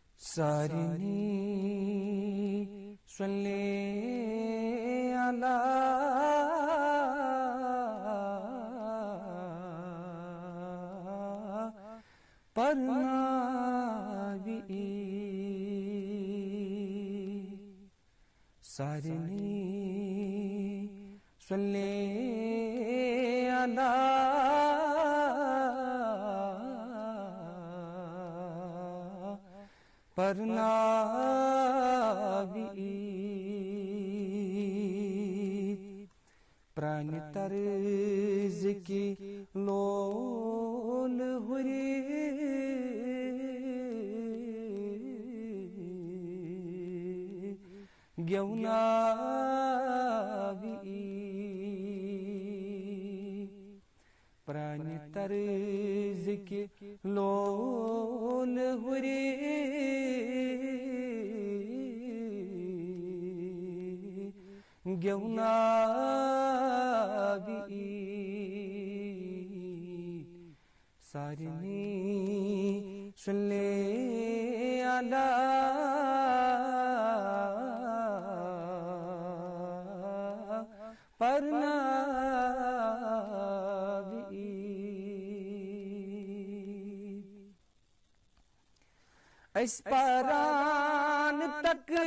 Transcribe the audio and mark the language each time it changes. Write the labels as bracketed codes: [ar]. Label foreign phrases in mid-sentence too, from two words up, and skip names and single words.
[ks] سارنی [ar] صلی علی [ks] پرناوی سارنی [ar] صلی علی [ur] پرناوی پرانی طرز کی [ks] لول ہوری گیوناوی [ur] پرانی طرز کی [ks] لول ہوری گیوناوی سارنی [ar] صلی علی [ks] پرناوی اس پران تک